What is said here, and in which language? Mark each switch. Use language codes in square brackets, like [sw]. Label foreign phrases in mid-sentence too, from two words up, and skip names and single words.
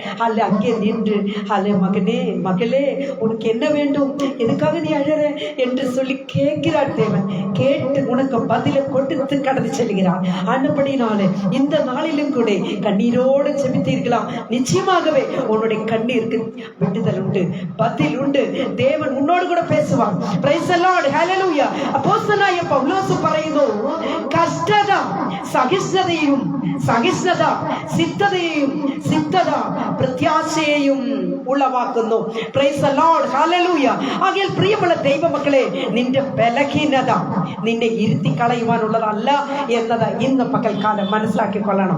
[ta] அல்ல அங்கே நின்று அல்ல மகனே மகளே உனக்கு என்ன வேண்டும், எதுக்காக நீ அழற என்று சொல்லி கேட்கிறார் தேவன். கேட்டு உனக்கு பதிலை கொடுத்து கடந்து செல்கிறார். அன்படினாலே இந்த நாளிலும் கூட கண்ணீரோடு செபித்தீர்களா, நிச்சயமாகவே உன்னுடைய கண்ணீருக்கு விடுதல் உண்டு, பதில் உண்டு. தேவன் உன்னோடு கூட பேசுவார். [en] Praise the Lord. [ta] ஹல்லேலூயா. [ml] അപ്പോസ്തലനായ പൗലോസ് പറയുന്നു, കഷ്ടത സഹിഷ്ണുതയും സഹിഷ്ണുത സിദ്ധതയെയും സിദ്ധത പ്രത്യാശയെയും ഉളവാക്കുന്നു. [en] Praise the Lord. ഹല്ലേലൂയ. [ml] ആകയാൽ പ്രിയമുള്ള ദൈവമക്കളെ, നിന്റെ ബലഹീനത നിന്നെ ഇരുത്തി കളയുവാനുള്ളതല്ല എന്നത് ഇന്ന് പകൽക്കാലം മനസ്സിലാക്കിക്കൊള്ളണം.